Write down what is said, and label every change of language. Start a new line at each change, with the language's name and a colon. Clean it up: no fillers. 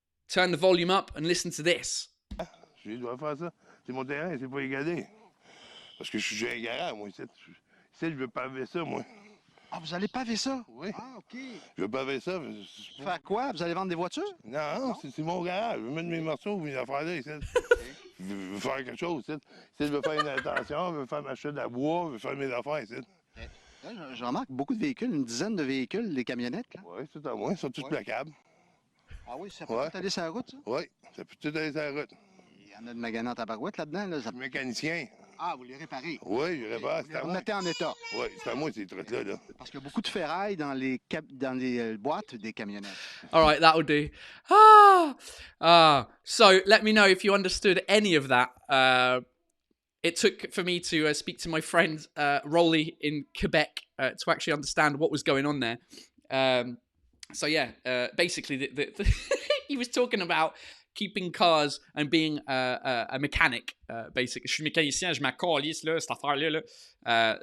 English: Turn the volume up and listen to this.
French: Je dois faire ça. C'est mon terrain, c'est pas égalé. Parce que je suis un garage, moi. Ici, je veux paver ça, moi. Ah, vous allez paver ça? Oui. Ah, OK. Je veux paver ça. Faire quoi? Vous allez vendre des voitures? Non. C'est mon garage. Je veux mettre mes morceaux, mes affaires là, ici. Je veux faire quelque chose, ici. Si je veux faire une intention, je veux faire ma chute à bois, je veux faire mes affaires, ici. Là, je remarque beaucoup de véhicules, une dizaine de véhicules, les camionnettes. Là. Oui, c'est à moi. Ils sont tous placables. Ah oui, ça peut tout aller sur la route, ça? Oui, ça peut tout aller sur la route. Il y en a de maganants à barouette là-dedans. Là, Je suis mécanicien. Ah, vous les réparez? Oui, je répare. Vous les remettez en état? Oui, c'est à moi, ces trucs-là. Là. Parce qu'il y a beaucoup de ferraille dans les boîtes des camionnettes.
English: All right, that'll do. So let me know if you understood any of that. It took for me to speak to my friend Rolly in Quebec to actually understand what was going on there. So yeah, basically, he was talking about keeping cars and being a mechanic.
French: Basically, je suis mécanicien, je m'accalisse là, cette affaire-là.